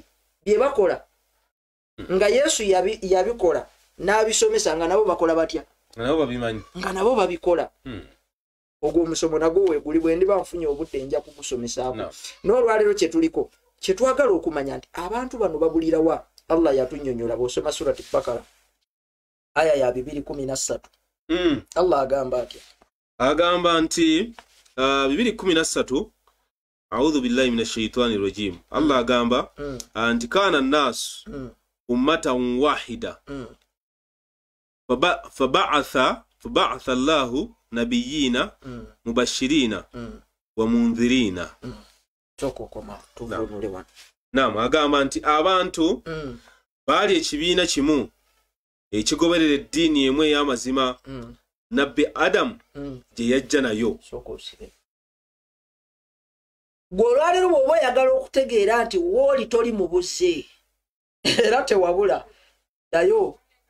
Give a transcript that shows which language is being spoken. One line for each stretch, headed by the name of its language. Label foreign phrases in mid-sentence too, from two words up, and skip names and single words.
Ganda: bye bakola nga Yesu yabikola n'abisomesa nga nabo bakola batya nga nabo babikola ogwo omusomo nagwo weeguli bwe ndiba nfunye obudde nja kugusomesako n'olwaleero kye tuliko kye twagala okumanya nti abantu bano babulira wa Allah yatunnyonnyola bw'osoma surati Bakara aya ya 2:13 Allah agamba atya agamba nti 2:13
Arabic: أعوذ بالله من الشيطان الرجيم
Ganda: Allah agamba anti
Arabic: كان الناس أمة واحدة فبعث الله النبيين مبشرين ومنذرين chokokoma tuvunule wana
Ganda: naam agamba nti abantu bali ekibiina kimu ekigoberera eddiini emu ey'amazima nabbi Adamu gye yajja nayo gw'olwaleero bw'oba oyagala okutegeera nti wooli toli mu buzze era tewabula nayo